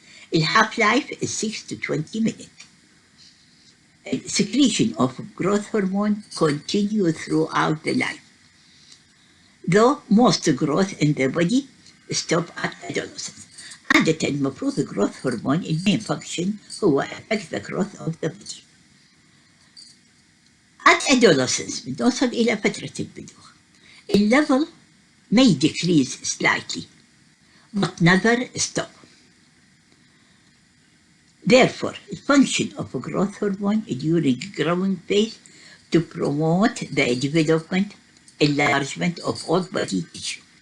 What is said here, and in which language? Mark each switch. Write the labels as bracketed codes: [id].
[en] The half-life is 6 to 20 minutes. Secretion of growth hormone continues throughout the life. Though most growth in the body stop at adolescence. [ar] عادة المفروض [en] growth hormone main function هو affect the growth of the body. At adolescence [ar] بنوصل إلى فترة البلوغ. [en] The level may decrease slightly but never stop. Therefore, the function of growth hormone during growing phase to promote the development, enlargement of all body tissue.